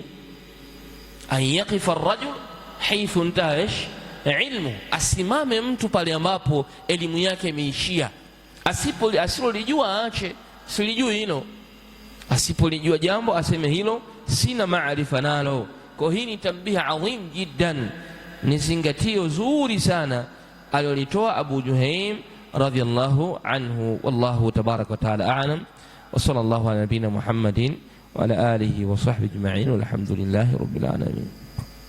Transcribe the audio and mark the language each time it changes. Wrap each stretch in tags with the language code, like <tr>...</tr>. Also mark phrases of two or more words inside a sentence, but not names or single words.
<ar>أن يقف الرجل حيث انتهى علمه,</ar> <sw>asimame mtu pale ambapo elimu yake imeishia. Asipolijua aache, silijui hilo. Asipolijua jambo aseme hilo sina maarifa nalo. Kwa hii ni</sw> <ar>تنبيه عظيم جدا,</ar> <sw>ni zingatio zuri sana alilolitoa Abu Juhaim</sw> <ar>رضي الله عنه. والله تبارك وتعالى أعلم، وصلى الله على نبينا محمد وعلى آله وصحبه أجمعين، والحمد لله رب العالمين.</ar>